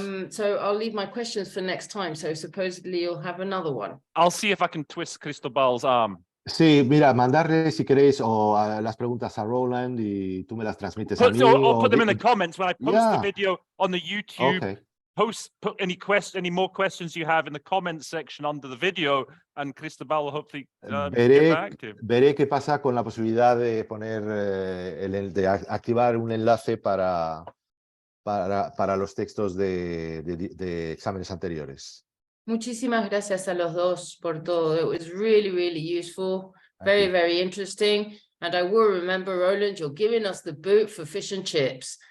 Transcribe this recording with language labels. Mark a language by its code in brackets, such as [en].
[en] So I'll leave my questions for next time. So supposedly you'll have another one. I'll see if I can twist Cristobal's arm. [es] Sí, mira, mandarle si queréis o las preguntas a Roland y tú me las transmites a mí. [en] Or put them di- in the comments when I post Yeah. the video on the YouTube. Okay. Put any more questions you have in the comments section under the video, and Cristobal will hopefully get back to you. [es] Veré qué pasa con la posibilidad de poner de activar un enlace para los textos de exámenes anteriores. Muchísimas gracias a los dos por todo. [en] It was really, really useful, very, very interesting. And I will remember, Roland, you're giving us the boot for fish and chips.